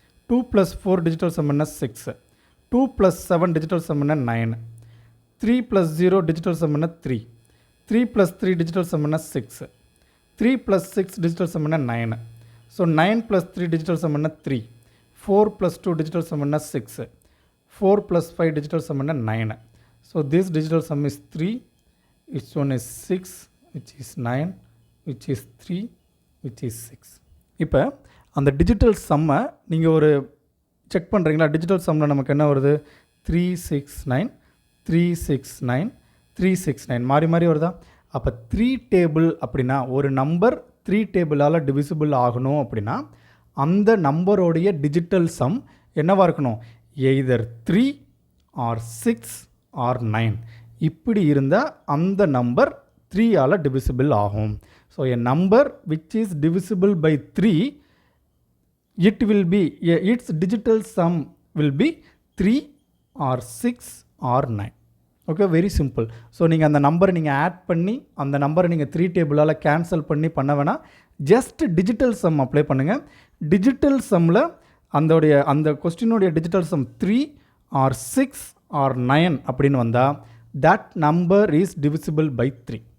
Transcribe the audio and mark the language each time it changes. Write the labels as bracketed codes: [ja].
[ta] 2 + 4 digital some என்ன? 6. 2 + 7 digital some என்ன? 9. 3 + 0 digital some என்ன? 3. 3 + 3 டிஜிட்டல் சம் என்ன? 6. 3 + 6 டிஜிட்டல் சம் என்ன? 9. ஸோ 9 + 3 டிஜிட்டல் சம் என்ன? 3. 4 + 2 டிஜிட்டல் sum என்ன? 6. [en] 4 + 5 digital sum என்ன? 9. So this digital sum is 3, which one is 6, which is 9, which is 3, which is 6. [ta] இப்போ அந்த டிஜிட்டல் சம்மை நீங்கள் ஒரு செக் பண்ணுறீங்களா? டிஜிட்டல் சம்மில் நமக்கு என்ன வருது? 369 369 369 மாறி மாறி வருதா? அப்போ 3 டேபிள் அப்படின்னா ஒரு நம்பர் 3 டேபிளால் டிவிசிபிள் ஆகணும் அப்படின்னா அந்த நம்பரோடைய டிஜிட்டல் சம் என்னவாக இருக்கணும்? எய்தர் 3 ஆர் 6 ஆர் 9 இப்படி இருந்தால் அந்த நம்பர் 3ஆல் டிவிசிபிள் ஆகும். [en] So a number which is divisible by 3 it will be its digital sum will be 3 or 6 or 9. [ta] Okay, very simple. So நீங்கள் அந்த நம்பரை நீங்கள் ஆட் பண்ணி அந்த நம்பரை நீங்கள் 3 டேபிளால் கேன்சல் பண்ணி பண்ண வேணாம். ஜஸ்ட் டிஜிட்டல் சம் அப்ளை பண்ணுங்கள். டிஜிட்டல் சம்மில் அந்த கொஸ்டினுடைய டிஜிட்டல் சம் 3 ஆர் 6 ஆர் 9 அப்படின்னு வந்தால் [en] That number is divisible by 3.